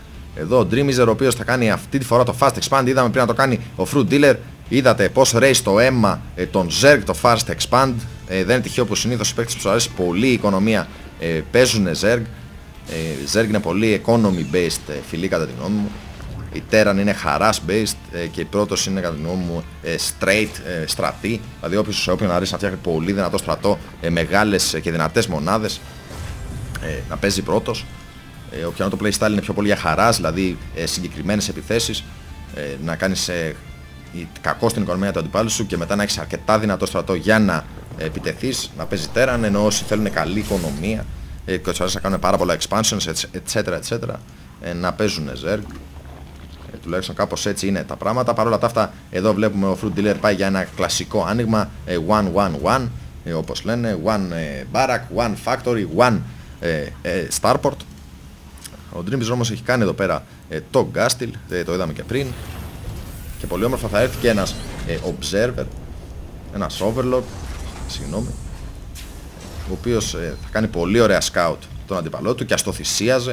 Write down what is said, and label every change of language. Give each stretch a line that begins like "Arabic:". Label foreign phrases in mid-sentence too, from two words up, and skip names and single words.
Greek: Εδώ ο Dreamizer, ο οποίος θα κάνει αυτή τη φορά το
English: Fast Expand.
Greek: Είδαμε πριν να το κάνει ο Fruit Dealer. Είδατε πως ρέει στο αίμα τον Zerg το
English: Fast Expand.
Greek: Δεν είναι τυχαίο που συνήθως οι παίκτες που σου αρέσει πολύ η οικονομία παίζουν Zerg. Zerg είναι πολύ
English: economy based
Greek: φιλή κατά τη γνώμη μου. Η Terran είναι
English: harass based
Greek: και η Protoss είναι κατά τη γνώμη μου straight στρατή. Δηλαδή όποιον αρέσει να φτιάχνει πολύ δυνατό στρατό, μεγάλες και δυνατές μονάδες, να παίζει Protoss. Όποιο το playstyle είναι πιο πολύ για harass, δηλαδή συγκεκριμένες επιθέσεις, να κάνεις κακό στην οικονομία του αντιπάλου σου και μετά να έχεις αρκετά δυνατό στρατό για να επιτεθείς, να παίζει Terran, ενώ όσοι θέλουν καλή οικονομία και τους αρέσει να κάνουν πάρα πολλά expansions, etc. Να παίζουν Zerg. Τουλάχιστον κάπως έτσι είναι τα πράγματα. Παρ' όλα τα αυτά, εδώ βλέπουμε ο Fruit Dealer πάει για ένα κλασικό άνοιγμα 1-1-1, όπως λένε,
English: one barrack, one factory, one starport.
Greek: Ο Dreamizer όμως έχει κάνει εδώ πέρα το Gastil, το είδαμε και πριν. Και πολύ όμορφα θα έρθει και ένας Observer, ένας Overlord, συγγνώμη, ο οποίος θα κάνει πολύ ωραία scout τον αντιπαλό του και ας το θυσίαζε.